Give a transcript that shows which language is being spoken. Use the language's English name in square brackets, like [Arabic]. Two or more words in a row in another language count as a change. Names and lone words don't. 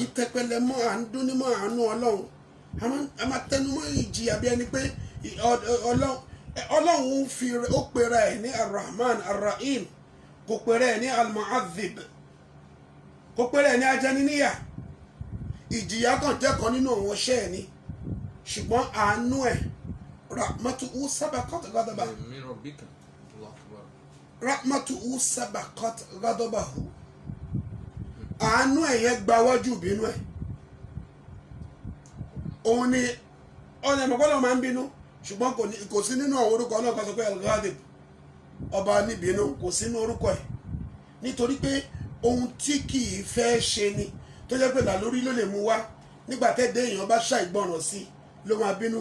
[Yoruba] kì í tẹpẹlẹ mọ́ àdúnímọ̀ àánú Ọlọ́run, a máa tẹnumọ́ ìjìyà bí ẹni pé Ọlọ́run ó pera ẹ̀ ní Ar-Rahman Ar-Rahim, kò pera ẹ̀ ní Al-Mu'adhib, kò pera ẹ̀ ní ajẹniníyà. Ìjìyà kan jẹ́ kan nínú àwọn iṣẹ́ ẹ̀ ni, ṣùgbọ́n àánú ẹ̀ [Arabic] رحمته سبقت غضبه, من ربك، الله أكبر. رحمته سبقت غضبه. [Yoruba] Àánú ẹ̀ yẹn gba wájú bínú ẹ̀. Òun ni ọ̀nà ìmọ̀kọ́lọ́ máa ń bínú, ṣùgbọ́n kò sí nínú àwọn orúkọ náà kan sọ pé Al-Ghadib, ọba níbínú, kò sí nínú orúkọ ẹ̀. Nítorí pé ohun tí kì í fẹ́ ṣe ni, tó jẹ́ pé làlórí ló lè mú wá, nígbà tẹ́ẹ̀dẹ́ èèyàn bá ṣàìgbọràn sí ló máa bínú.